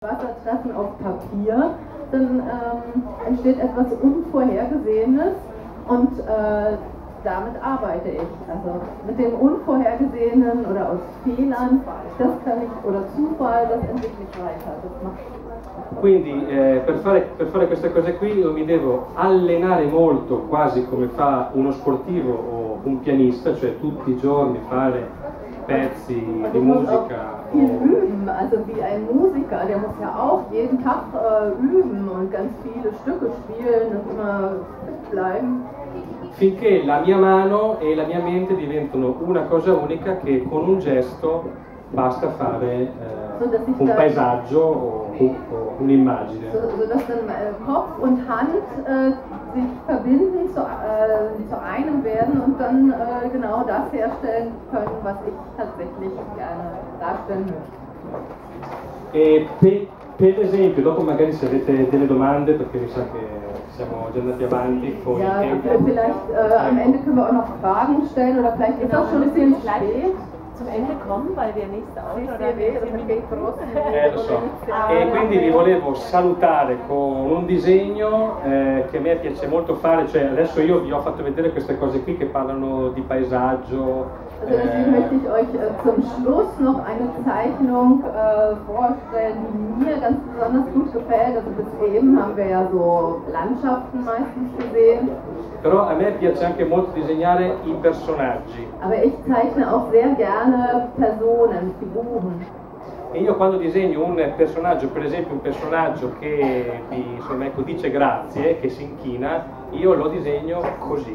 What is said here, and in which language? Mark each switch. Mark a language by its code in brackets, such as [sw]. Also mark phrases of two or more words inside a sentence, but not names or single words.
[de] Wassertreffen auf Papier, dann entsteht etwas Unvorhergesehenes und damit arbeite ich. Also mit dem Unvorhergesehenen oder aus Fehlern, das kann ich, oder Zufall, das entwickle ich weiter. Das macht [it] Quindi per fare queste cose qui io mi devo allenare molto, quasi come fa uno sportivo o un pianista, cioè tutti i giorni fare pezzi di musica. [de] Viel üben, also wie ein Musiker, der muss ja auch jeden Tag üben und ganz viele Stücke spielen und immer fit bleiben. [it] Finché la mia mano e la mia mente diventano una cosa unica che con un gesto basta fare un paesaggio o un'immagine. [de] Sodass dann Kopf und Hand sich verbinden, zu einem werden und dann genau das herstellen können, was ich tatsächlich gerne darstellen möchte. [it] E per esempio, dopo magari se avete delle domande, perché mi sa che siamo già andati avanti con [de] ja, [it] il tempo. [de] Vielleicht am Ende können wir auch noch Fragen stellen oder vielleicht ist auch schon ein bisschen spät. Zum Ende kommen, weil der nächste Auto [it] Lo so. E quindi vi volevo salutare con un disegno che a me piace molto fare, cioè adesso io vi ho fatto vedere queste cose qui che parlano di paesaggio. [de] Also deswegen möchte ich euch zum Schluss noch eine Zeichnung vorstellen, die mir ganz besonders gut gefällt. Also bis eben haben wir ja so Landschaften meistens gesehen. [it] Però a me piace anche molto disegnare i personaggi. [de] Aber ich zeichne auch sehr gerne Personen, Figuren. [it] E io quando disegno un personaggio, per esempio un personaggio che insomma, ecco, dice grazie, che si inchina, io lo disegno così.